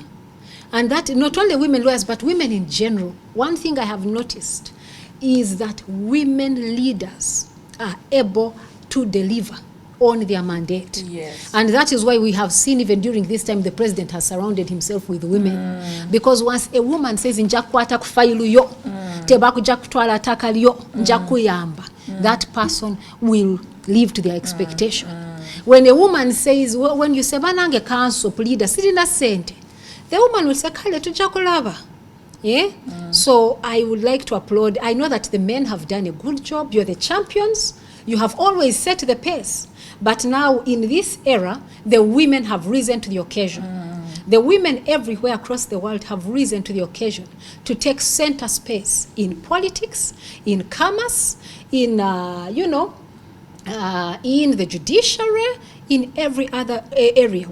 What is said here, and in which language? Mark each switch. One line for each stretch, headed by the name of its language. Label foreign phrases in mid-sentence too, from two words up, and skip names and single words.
English: And that not only women lawyers, but women in general. One thing I have noticed is that women leaders are able to deliver on their mandate. And that is why we have seen even during this time the president has surrounded himself with women. Because once a woman says
Ganda: njakwata kufailu yo tebakuja kutwala taka lyo njakuyamba,
English: that person will live to their expectation. When a woman says, when you say
Ganda: banange counsel pleader sirina sente,
English: the woman will say
Ganda: kale tujakulaba.
English: So I would like to applaud. I know that the men have done a good job. You're the champions. You have always set the pace. But now in this era, the women have risen to the occasion. The women everywhere across the world have risen to the occasion to take center space in politics, in commerce, in, in the judiciary, in every other area.